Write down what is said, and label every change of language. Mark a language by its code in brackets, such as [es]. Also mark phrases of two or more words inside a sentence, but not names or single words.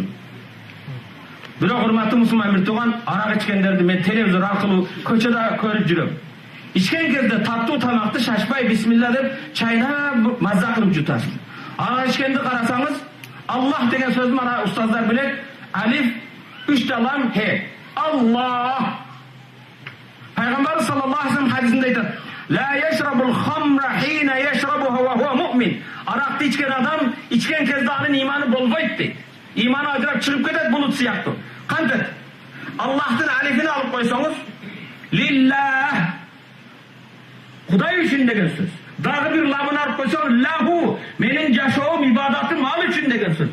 [ky] Бирок урматтуу мусулман бир тууган, арак ичкендерди мен телевизор аркылуу көчөдө көрүп жүрөм. Ичкен кезде таттуу тамакты шашпай бисмилла деп чайнап маза кылып жутасыз. Ага ичкенди карасаңыз, Аллах деген сөздү мана устаздар билет. Алиф, 3 лам, хе. Аллах. Пайгамбар [ar] صلى الله عليه وسلم [ky] хадисинде айтат: [ar] "لا يشرب الخمر حين يشربها وهو مؤمن." [ky] Аракты ичкен адам ичкен кезде анын иманы болбойт дейт. Иманы ажырап чыгып кетет булут сыяктуу. Кантет? Аллахтын алифин алып койсоңуз, лиллах. Кудай үчүн деген сөз. Дагы бир ламын алып койсоң, лаху, менин жашоом, ибадатым ал үчүн деген сөз.